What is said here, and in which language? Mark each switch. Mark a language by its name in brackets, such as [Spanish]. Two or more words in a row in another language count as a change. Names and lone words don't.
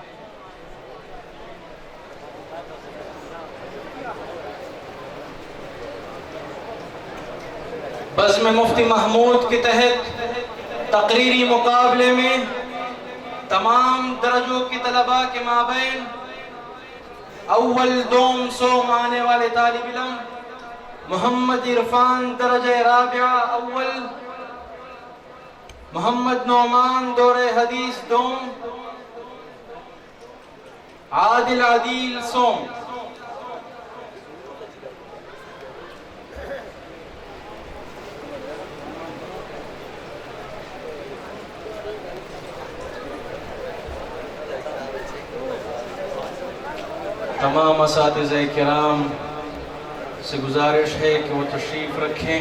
[Urdu] بزم مفتی محمود کے تحت تقریری مقابلے میں تمام درجوں کی طلباء کے مابین اول دوم سوم آنے والے طالب علم محمد عرفان درجہ رابعہ اول، محمد نعمان دورہ حدیث دوم، عادل عدیل سوم۔ تمام اساتذہ کرام سے گزارش ہے کہ وہ تشریف رکھیں۔